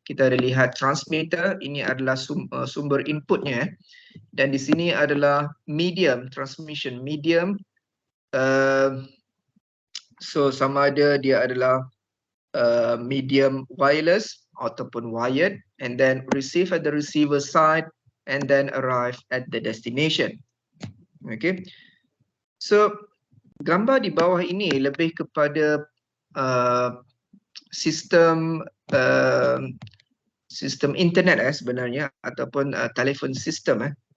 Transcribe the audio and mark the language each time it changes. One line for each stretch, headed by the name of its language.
Malay: Kita ada lihat transmitter, ini adalah sumber inputnya, dan di sini adalah medium, transmission medium. So sama ada dia adalah medium wireless ataupun wired,
English: and then receive at the receiver side and then arrive at the destination.
Malay: Okay, so gambar di bawah ini lebih kepada sistem sistem internet sebenarnya, ataupun telefon sistem.